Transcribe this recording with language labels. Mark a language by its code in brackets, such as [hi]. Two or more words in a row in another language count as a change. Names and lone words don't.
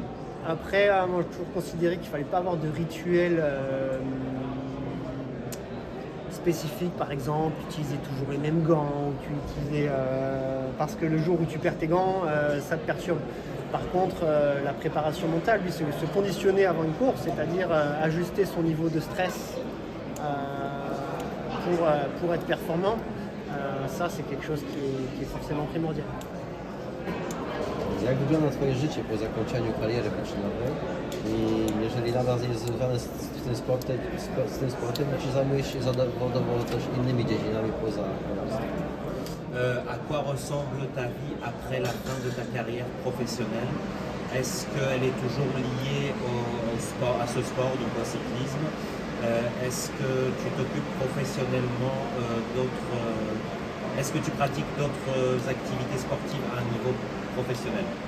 [fr] Après, moi j'ai toujours considéré qu'il ne fallait pas avoir de rituel spécifique, par exemple, utiliser toujours les mêmes gants, parce que le jour où tu perds tes gants, ça te perturbe. Par contre, la préparation mentale, lui, c'est se conditionner avant une course, c'est-à-dire ajuster son niveau de stress pour être performant. Ça, c'est quelque chose qui est forcément primordial. [pl] Jak wygląda Twoje życie po zakończeniu kariery wyczynowej i jeżeli nadal jest związane z tym sportem, czy zajmujesz się zawodowo też innymi dziedzinami poza kolarstwem? [fr] À quoi ressemble ta vie après la fin de ta carrière professionnelle? Est-ce qu'elle est toujours liée à ce sport, donc au cyclisme? Est-ce que tu t'occupes professionnellement est-ce que tu pratiques d'autres activités sportives à un niveau professionnel?